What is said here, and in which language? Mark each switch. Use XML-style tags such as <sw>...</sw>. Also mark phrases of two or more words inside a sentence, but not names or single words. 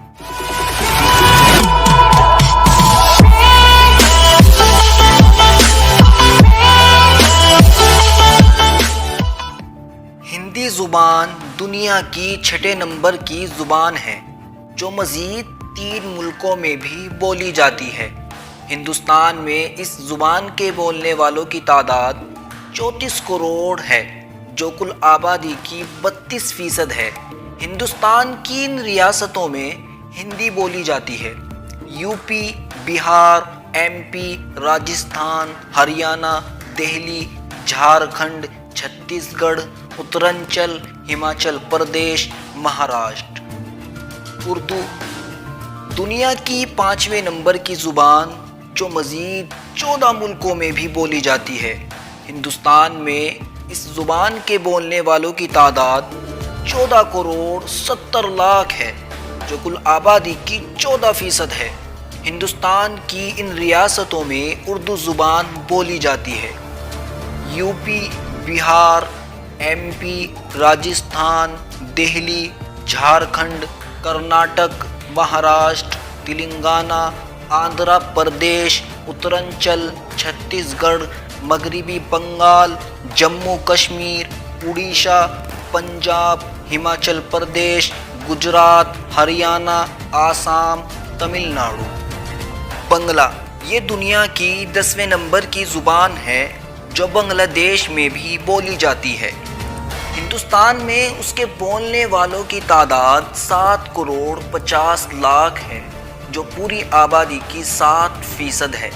<ur>ہندی زبان دنیا کی 6 نمبر کی زبان ہے جو مزید 3 ملکوں میں بھی بولی جاتی ہے۔ ہندوستان میں اس زبان کے بولنے والوں کی تعداد 34 کروڑ ہے جو کل آبادی کی 32% ہے۔ ہندوستان کی ان ریاستوں میں ہندی بولی جاتی ہے: یو پی، بہار، ایم پی، راجستھان، ہریانہ، دہلی، جھارکھنڈ، چھتیس گڑھ، اترانچل، ہماچل پردیش، مہاراشٹر۔ اردو دنیا کی 5ویں نمبر کی زبان جو مزید 14 ملکوں میں بھی بولی جاتی ہے۔ ہندوستان میں اس زبان کے بولنے والوں کی تعداد 14 کروڑ 70 لاکھ ہے جو کل آبادی کی 14% ہے۔ ہندوستان کی ان ریاستوں میں اردو زبان بولی جاتی ہے: یو پی، بہار، ایم پی، راجستھان، دہلی، جھارکھنڈ، کرناٹک، مہاراشٹر، تلنگانہ، آندھرا پردیش، اترانچل، چھتیس گڑھ، مغربی بنگال، جموں کشمیر، اڑیسہ، پنجاب، ہماچل پردیش، گجرات، ہریانہ، آسام، تمل ناڈو۔ بنگلہ یہ دنیا کی 10ویں نمبر کی زبان ہے جو بنگلہ دیش میں بھی بولی جاتی ہے۔ ہندوستان میں اس کے بولنے والوں کی تعداد 7 کروڑ 50 لاکھ ہے جو پوری آبادی کی 7% ہے۔</ur>